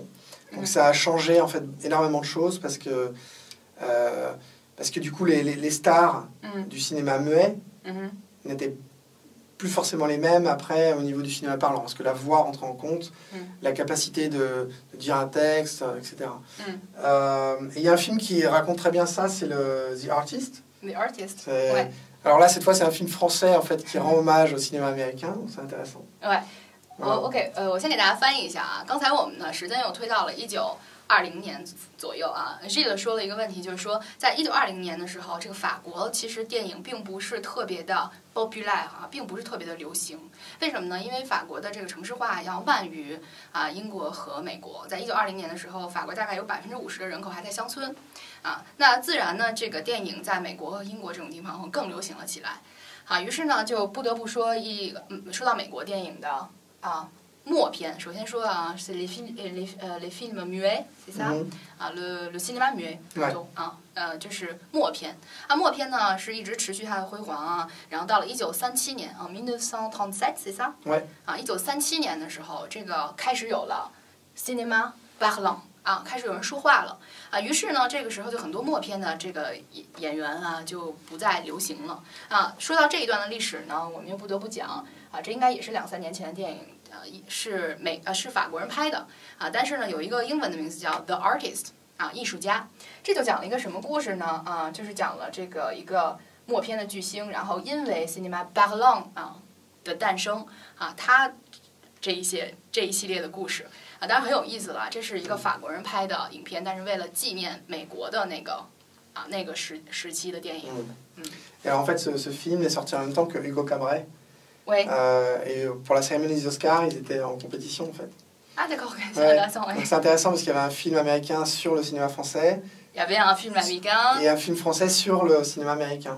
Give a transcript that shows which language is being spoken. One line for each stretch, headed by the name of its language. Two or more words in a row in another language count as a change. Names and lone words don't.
French: Donc ça a changé en fait énormément de choses parce que du coup les stars du cinéma muet n'étaient plus forcément les mêmes après au niveau du cinéma parlant, parce que la voix rentre en compte, la capacité de dire un texte, etc. Et il y a un film qui raconte très bien ça, c'est The Artist. The Artist. Ouais. Alors là, cette fois, c'est un film français en fait qui rend hommage au cinéma américain, donc c'est intéressant. Ouais.
Chinese: OK， 我先给大家翻译一下啊。刚才我们呢时间又推到了1920年左右啊 ，Gilles 说了一个问题，就是说在1920年的时候，这个法国其实电影并不是特别的 popular 啊，并不是特别的流行。为什么呢？因为法国的这个城市化要慢于英国和美国。在1920年的时候，法国大概有50%的人口还在乡村啊，那自然呢，这个电影在美国和英国这种地方会更流行了起来啊。于是呢，就不得不说说到美国电影的默片。首先说啊
French: ，c'est les films muets, c'est ça？啊，le cinéma muet，
Chinese: 这是默片。默片呢是一直持续它的辉煌啊，然后到了1937年啊，1937
French: c'est ça？
Chinese: 啊，1937年的时候，这个开始有了
French: cinéma parlant。
Chinese: 开始有人说话了啊，于是呢，这个时候就很多默片的这个演员啊就不再流行了啊。说到这一段的历史呢，我们又不得不讲啊，这应该也是2、3年前的电影，是法国人拍的啊，但是呢有一个英文的名字叫 The Artist 啊，艺术家。这就讲了一个什么故事呢？啊，就是讲了这个一个默片的巨星，然后因为
French: cinéma parlant
Chinese: 的诞生啊，他这一系列的故事。当然很有意思了，这是一个法国人拍的影片，但是为了纪念美国的那个时期的电影。
French: Et alors, en fait, ce film est sorti en même temps que Hugo Cabret. Oui. Et pour la cérémonie des Oscars, ils étaient en compétition, en fait. Ah d'accord, c'est intéressant. Donc c'est intéressant parce qu'il y avait un film américain sur le cinéma français. Il y avait un film américain. Et un film français sur le cinéma américain.